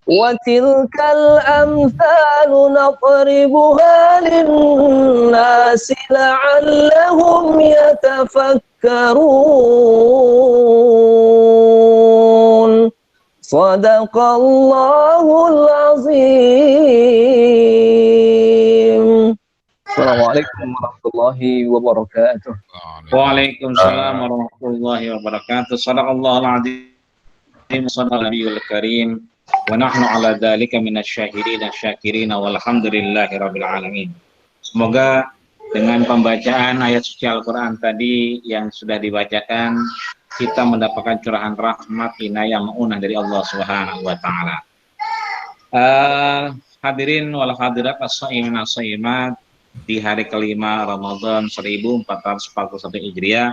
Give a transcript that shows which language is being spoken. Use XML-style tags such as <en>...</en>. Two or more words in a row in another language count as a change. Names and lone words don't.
<ar>وتلك الأمثال نضربها للناس لعلهم يتفكرون صدق الله العظيم. السلام عليكم ورحمة الله وبركاته. وعليكم السلام ورحمة الله وبركاته. صدق الله العظيم, صدق النبي الكريم، ونحن على ذلك من الشاهدين الشاكرين والحمد لله رب العالمين.</ar> <id>Semoga dengan pembacaan ayat suci Al-Qur'an tadi yang sudah dibacakan, kita mendapatkan curahan rahmat inayah maunah dari</id> <ar>الله سبحانه وتعالى. الحاضرين والحاضرات الصائمين الصائمات,</ar> <id>di hari kelima Ramadan 1441 Hijriah.</id>